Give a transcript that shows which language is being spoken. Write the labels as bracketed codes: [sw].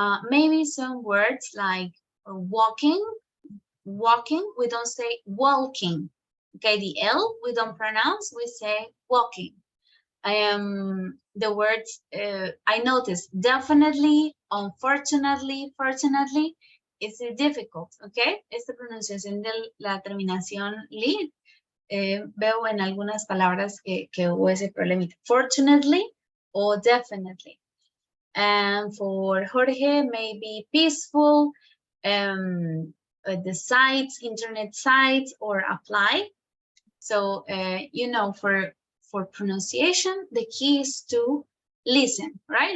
[en] Maybe some words like walking, we don't say walking. Okay, the L we don't pronounce, we say walking. The words I noticed definitely, unfortunately, fortunately, it's difficult, okay? [es] Esta pronunciación de la terminación li, veo en algunas palabras que hubo ese problemita. [en] Fortunately or definitely. And for Jorge, maybe peaceful, the sites, internet sites, or apply. So, you know, for pronunciation, the key is to listen, right?